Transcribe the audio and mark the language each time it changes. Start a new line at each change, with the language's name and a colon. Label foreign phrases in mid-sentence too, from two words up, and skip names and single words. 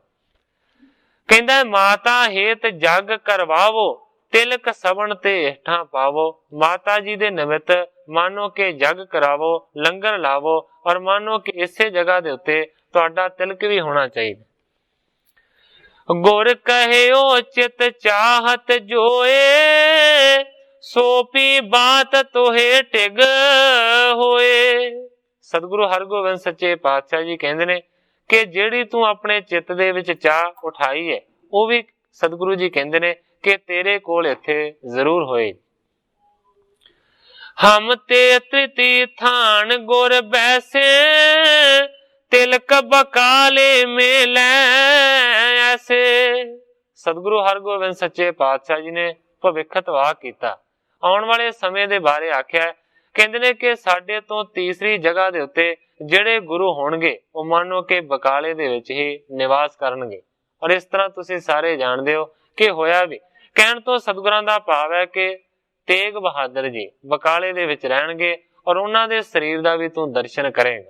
Braj: ਕਹਿੰਦਾ माता हेत जग करवावो, तिलक सवण ते हेठां पावो।
Punjabi: ਮਾਤਾ ਜੀ ਦੇ ਨਿਮਿਤ ਮਾਨੋ ਕਿ ਜਗ ਕਰਾਵੋ, ਲੰਗਰ ਲਾਵੋ, ਔਰ ਮਾਨੋ ਕਿ ਇਸੇ ਜਗ੍ਹਾ ਦੇ ਉੱਤੇ ਤੁਹਾਡਾ ਤਿਲਕ ਵੀ ਹੋਣਾ ਚਾਹੀਦਾ।
Braj: गुर कहिओ चित चाहत जोए, सो पी बात तोहे टिग होए।
Punjabi: ਸਤਿਗੁਰੂ ਹਰਗੋਬਿੰਦ ਸੱਚੇ ਪਾਤਸ਼ਾਹ ਜੀ ਕਹਿਤੇ ਨੇ ਕਿ ਜਿਹੜੀ ਤੂੰ ਅਪਨੇ ਚਿੱਤ ਦੇ ਵਿਚ ਚਾਹ ਉਠਾਈ ਹੈ ਵੋ ਭੀ ਸਤਿਗੁਰੂ ਜੀ ਕਹਿਤੇ ਨੇ ਕਿ ਤੇਰੇ ਕੋਲ ਇੱਥੇ ਜ਼ਰੂਰ ਹੋਏ।
Braj: हम ते तृती थान गुर बैसे तिलक बकाले मेले ऐसे।
Punjabi: ਸਤਿਗੁਰੂ ਹਰਗੋਬਿੰਦ ਸੱਚੇ ਪਾਤਸ਼ਾਹ ਜੀ ਨੇ ਭਵਿੱਖਤਵਾਹ ਕੀਤਾ, ਆਉਣ ਵਾਲੇ ਸਮੇਂ ਦੇ ਬਾਰੇ ਆਖਿਆ। ਕਹਿੰਦੇ ਨੇ ਕਿ ਸਾਡੇ ਤੋਂ ਤੀਸਰੀ ਜਗ੍ਹਾ ਦੇ ਉੱਤੇ ਜਿਹੜੇ ਗੁਰੂ ਹੋਣਗੇ ਉਹ ਮਾਨੋ ਕਿ ਬਕਾਲੇ ਦੇ ਵਿੱਚ ਹੀ ਨਿਵਾਸ ਕਰਨਗੇ। ਔਰ ਇਸ ਤਰ੍ਹਾਂ ਤੁਸੀਂ ਸਾਰੇ ਜਾਣਦੇ ਹੋ ਕਿ ਹੋਇਆ ਵੀ। ਕਹਿਣ ਤੋਂ ਸਤਿਗੁਰਾਂ ਦਾ ਭਾਵ ਹੈ ਕਿ ਤੇਗ ਬਹਾਦਰ ਜੀ ਬਕਾਲੇ ਦੇ ਵਿੱਚ ਰਹਿਣਗੇ ਔਰ ਉਹਨਾਂ ਦੇ ਸਰੀਰ ਦਾ ਵੀ ਤੂੰ ਦਰਸ਼ਨ ਕਰੇਗਾ।